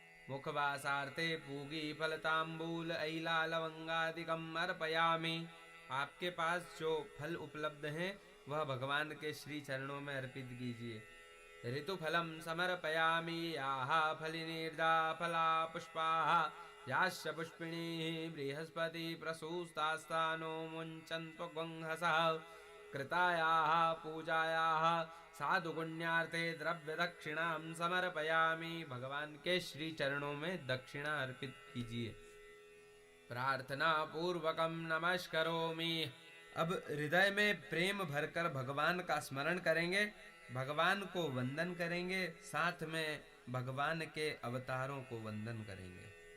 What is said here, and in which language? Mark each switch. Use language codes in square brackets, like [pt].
[sa] मुखवासार्थे पूगी फल तांबूल ऐला लवंगादिकम अर्पयामि। [hi] आपके पास जो फल उपलब्ध हैं वह भगवान के श्री चरणों में अर्पित कीजिए। [sa] ऋतुफलम समर्पयामि। याः फलिनीर्दा फला पुष्पाः याश्च पुष्पिणीः बृहस्पति प्रसूस्तास्तानो मुञ्चन्त्वगंहसः। कृतायाः पूजायाः साधुगुण्यार्थे द्रव्य दक्षिणां समर्पयामि। [hi] भगवान के श्री चरणों में दक्षिणा अर्पित कीजिए। [sa] प्रार्थना पूर्वकम नमस्करोमि। [hi] अब हृदय में प्रेम भरकर भगवान का स्मरण करेंगे भगवान को वंदन करेंगे, साथ में भगवान के अवतारों को वंदन करेंगे।